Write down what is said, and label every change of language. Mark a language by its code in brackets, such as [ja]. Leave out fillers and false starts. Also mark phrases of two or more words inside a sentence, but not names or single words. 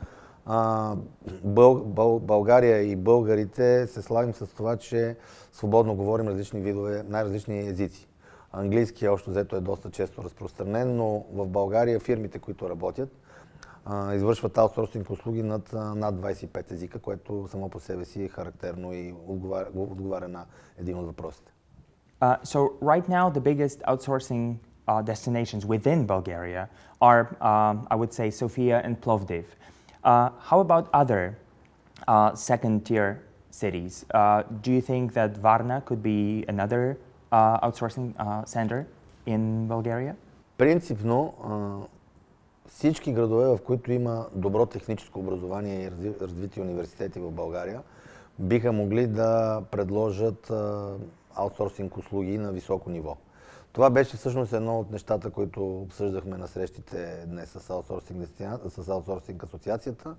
[bg] България и българите се славим с това, че свободно говорим различни видове, най-различни езици. Английски общо взето е доста често разпространен, но в България фирмите, които работят, извършват аутсорсинг услуги над 25 езика, което само по себе си е характерно и отговаря на един от въпросите. [en] So right now the biggest outsourcing destinations within Bulgaria are, I would say, Sofia and Plovdiv. How about other second-tier cities? Do you think that Varna could be another outsourcing center in Bulgaria? [bg] Принципно, всички градове, в които има добро техническо образование и развити университети в България, биха могли да предложат аутсорсинг услуги на високо ниво. Това беше всъщност едно от нещата, които обсъждахме на срещите днес с Outsourcing асоциацията.